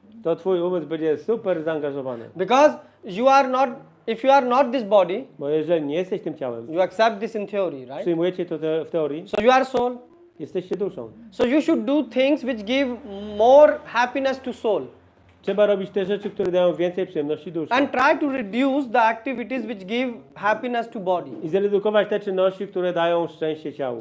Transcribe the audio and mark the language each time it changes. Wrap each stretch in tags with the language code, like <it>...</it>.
<pl>to twój umysł będzie super zaangażowany.</pl> <en>Because if you are not this body,</en> <pl>Bo jeżeli nie jesteś tym ciałem,</pl> <en>you accept this in theory, right?</en> <pl>przyjmujecie to w teorii,</pl> <en>So you are soul.</en> <pl>jesteście duszą.</pl> <en>So you should do things which give more happiness to soul</en> <pl>Trzeba robić te rzeczy, które dają więcej przyjemności duszy.</pl> <en>and try to reduce the activities which give happiness to body.</en> <pl>I zredukować te czynności, które dają szczęście ciału.</pl>